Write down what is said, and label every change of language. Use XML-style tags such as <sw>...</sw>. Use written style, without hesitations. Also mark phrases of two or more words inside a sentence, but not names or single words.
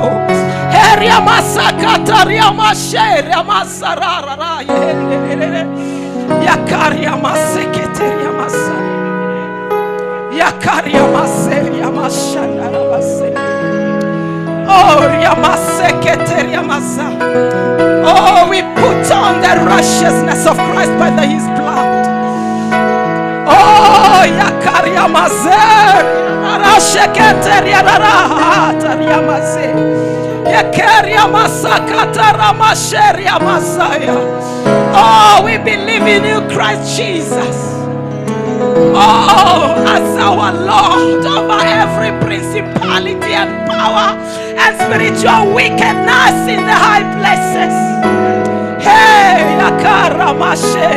<en>Heria masakataria masheria masarara. Yakaria maseketeria masaya. Yakaria maseria mashandara masaya. Oh, Yamaseketeria masaya. Oh, we put on the righteousness of Christ by His blood. Oh, Yakaria Mazer, Arasheketeria Rataria Maze, Yakaria Masakata Ramasheria Masaya. Oh, we believe in you, Christ Jesus. Oh, as our Lord over every principality and power and spiritual wickedness in the high places. Hey, Yakara Mashe.</en>